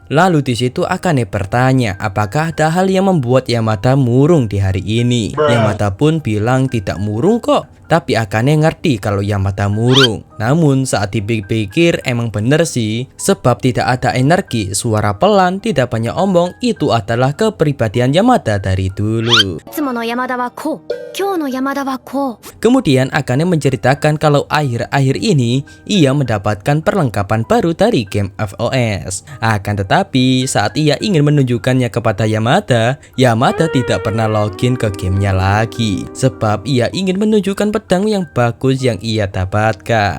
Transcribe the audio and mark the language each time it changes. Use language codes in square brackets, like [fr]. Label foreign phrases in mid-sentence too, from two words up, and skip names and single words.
[id] Lalu di situ Akane bertanya apakah ada hal yang membuat Yamada murung di hari ini. Yamada pun bilang tidak murung kok, tapi Akane ngerti kalau Yamada murung. Namun saat dipikir emang bener sih, sebab tidak ada energi, suara pelan, tidak banyak omong, itu adalah kepribadian Yamada dari dulu. [ja] いつもの山田はこう、今日の山田はこう。 [id] Kemudian Akane menceritakan kalau akhir-akhir ini ia mendapatkan perlengkapan baru dari game FOS. Akan tetapi saat ia ingin menunjukkannya kepada Yamada, Yamada tidak pernah login ke gamenya lagi. Sebab ia ingin menunjukkan pedang yang bagus yang ia dapatkan.